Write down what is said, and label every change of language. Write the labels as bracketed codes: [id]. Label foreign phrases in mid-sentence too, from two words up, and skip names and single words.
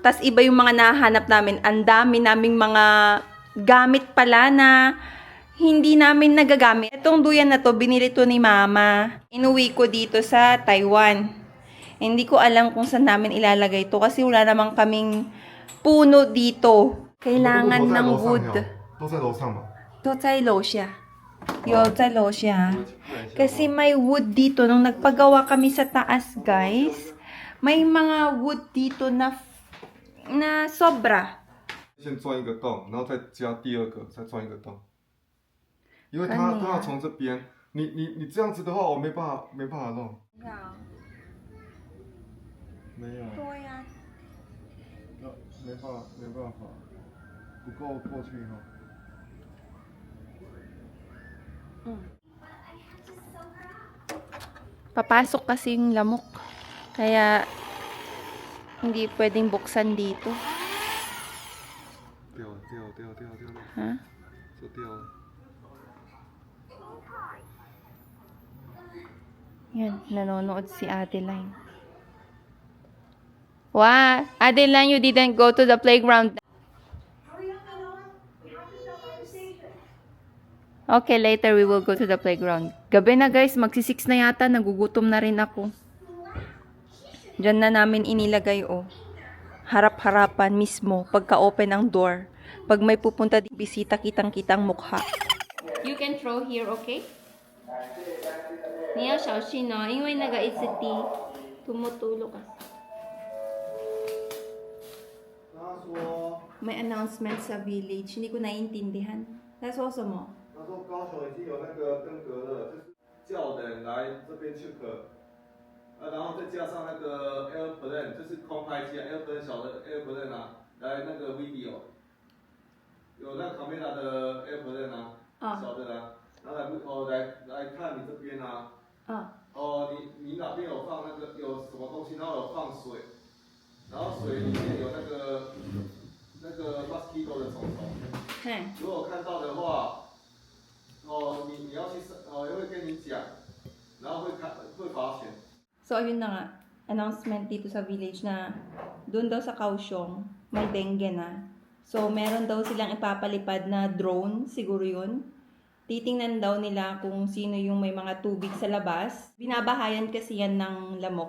[tl] Tas iba yung mga nahanap namin. Ang dami naming mga gamit pala na hindi namin nagagamit. Itong duyan na to, binili to ni Mama. Inuwi ko dito sa Taiwan. Hindi ko alam kung saan namin ilalagay to kasi wala namang kaming puno dito. Kailangan ng wood. [zh] 都在楼上吗？ To在楼下. Yo, sa楼下. [tl] Kasi may wood dito. Nung nagpagawa kami sa taas, guys, may mga wood dito na sobra. [zh] 先钻一个洞，然后再加第二个，再钻一个洞。因为它要从这边，你这样子的话，我没办法弄。没有。对呀。没办法，不够过去哈。 [tl] Papasok kasi yung lamok. Kaya, hindi pwedeng buksan dito. [zh] 掉了。 Ha? 这掉了。 [tl] Yan, nanonood si Adeline. [en] Wow, Adeline, you didn't go to the playground. Okay, later we will go to the playground. [tl] Gabi na guys, magsi-6 na yata, nagugutom na rin ako. Diyan na namin inilagay harap-harapan mismo, pagka-open ang door. Pag may pupunta di bisita, kitang-kitang mukha. [en] You can throw here, [zh] okay? 你要小心哦，因为那个一直滴 ， [tl] tumutulog kasi. [zh] 他说 [tl] May announcement sa village, hindi ko naiintindihan. Nasoso mo? [zh] 他说高雄已经有那个登革热，就是叫人来这边check，然后再加上那个 airplane， 就是空拍机啊 ，airplane 小的 airplane 啊，来那个 video， 有那 camera 的 airplane 啊，小的啦，然后来看你这边啊，你哪边有放那个有什么东西，然后有放水，然后水里面有那个 mosquito 的虫虫，如果看到的话。你要去也会跟你讲，然后会罚钱。 [tl] So, ayun na nga. Announcement dito sa village na doon daw sa Kaohsiung, may dengue na. So, meron daw silang ipapalipad na drone, siguro yun. Titingnan daw nila kung sino yung may mga tubig sa labas. Binabahayan kasi yan ng lamok.